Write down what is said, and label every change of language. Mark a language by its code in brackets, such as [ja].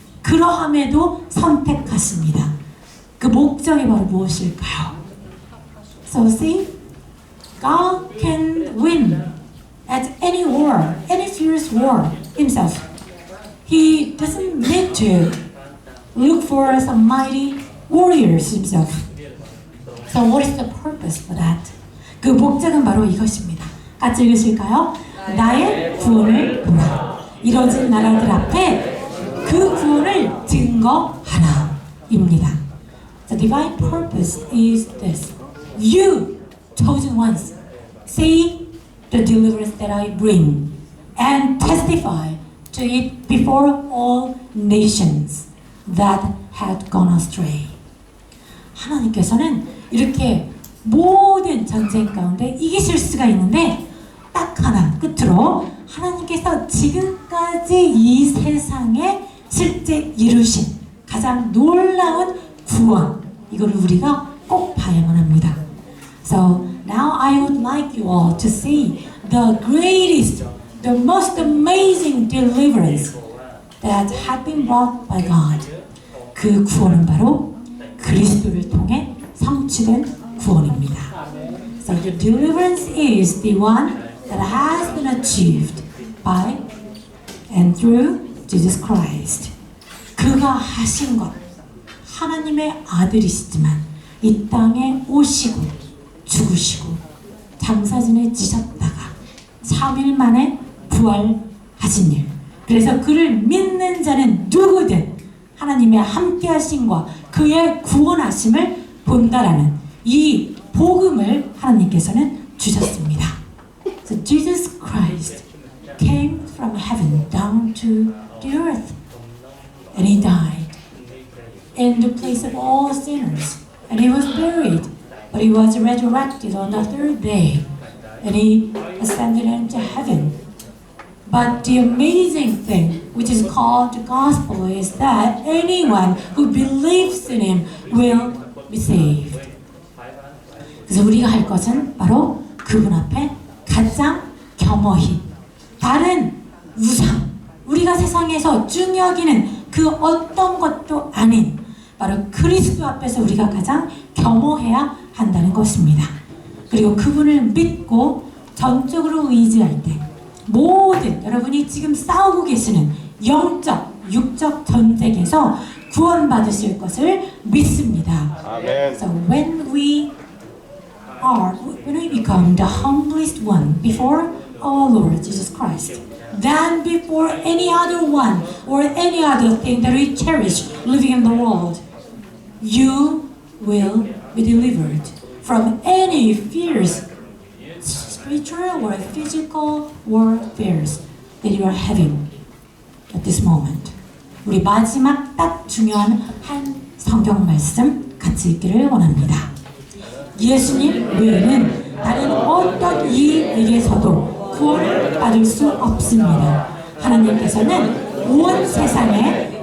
[ko] 그러함에도 선택하십니다. 그 목적이 바로 무엇일까요? [en] So see, God can win at any war, any fierce war himself. He doesn't need to look for some mighty warriors himself. So what is the purpose for that? [ko] 그 목적은 바로 이것입니다. 같이 읽으실까요? 나의 구원을 보라. 이뤄진 나라들 앞에 그 구원을 증거하라 입니다. [en] The divine purpose is this. You, chosen ones, see the deliverance that I bring and testify to it before all nations that had gone astray. [ko] 하나님께서는 이렇게 모든 전쟁 가운데 이기실 수가 있는데 딱 하나 끝으로 하나님께서 지금까지 이 세상에 실제 이루신 가장 놀라운 구원 이거를 우리가 꼭 봐야만 합니다. [en] So now I would like you all to see the greatest, the most amazing deliverance that had been brought by God. [ko] 그 구원은 바로 그리스도를 통해 성취된 구원입니다. [en] So the deliverance is the one that has been achieved by and through Jesus Christ. [ko] 그가 하신 것, 하나님의 아들이시지만 이 땅에 오시고 죽으시고 장사진에 지셨다가 3일 만에 부활하신 일. 그래서 그를 믿는 자는 누구든 하나님의 함께 하심과 그의 구원하심을 본다라는 이 복음을 하나님께서는 주셨습니다. [en] So Jesus Christ came from heaven down to the earth and he died in the place of all sinners and he was buried but he was resurrected on the third day and he ascended into heaven. But the amazing thing, which is called the gospel, is that anyone who believes in him will be saved. [ko] 그래서 우리가 할 것은 바로 그분 앞에 가장 겸허히 다른 우상, 우리가 세상에서 중요하기는 그 어떤 것도 아닌 바로 그리스도 앞에서 우리가 가장 겸허해야 한다는 것입니다. 그리고 그분을 믿고 전적으로 의지할 때 모든 여러분이 지금 싸우고 계시는 영적, 육적 전쟁에서 구원받으실 것을 믿습니다. 아멘. [en] So when we become the humblest one before our Lord Jesus Christ, than before any other one or any other thing that we cherish living in the world, you will be delivered from any fears, spiritual or physical warfares that you are having at this moment. [ko] 우리 마지막 딱 중요한 한 성경 말씀 같이 읽기를 원합니다. 예수님 외에는 다른 어떤 이에게서도 구원을 받을 수 없습니다. 하나님께서는 온 세상에